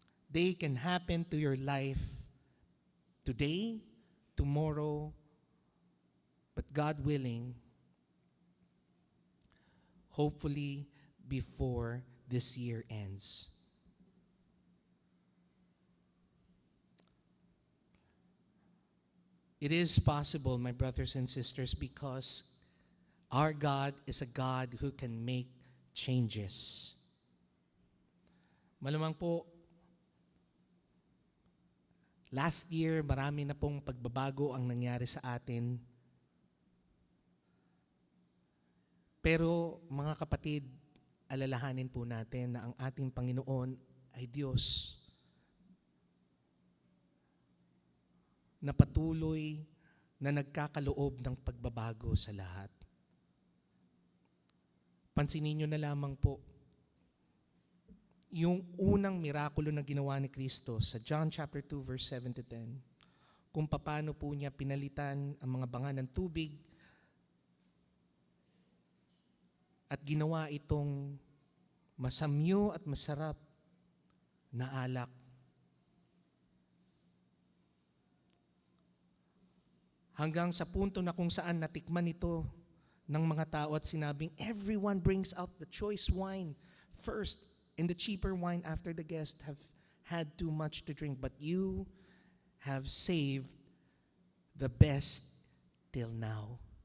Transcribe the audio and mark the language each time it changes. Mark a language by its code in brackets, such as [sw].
[en] They can happen to your life today, tomorrow, but God willing, hopefully before this year ends. It is possible, my brothers and sisters, because our God is a God who can make changes. [tl] Malamang po, [en] last year, [tl] marami na pong pagbabago ang nangyari sa atin. Pero mga kapatid, alalahanin po natin na ang ating Panginoon ay Diyos na patuloy na nagkakaloob ng pagbabago sa lahat. Pansinin nyo na lamang po, yung unang mirakulo na ginawa ni Kristo sa John chapter 2 verse 7 to 10, kung paano po niya pinalitan ang mga banga ng tubig at ginawa itong masamyo at masarap na alak. Hanggang sa punto na kung saan natikman ito ng mga tao at sinabing, [en] everyone brings out the choice wine first and the cheaper wine after the guests have had too much to drink. But you have saved the best till now.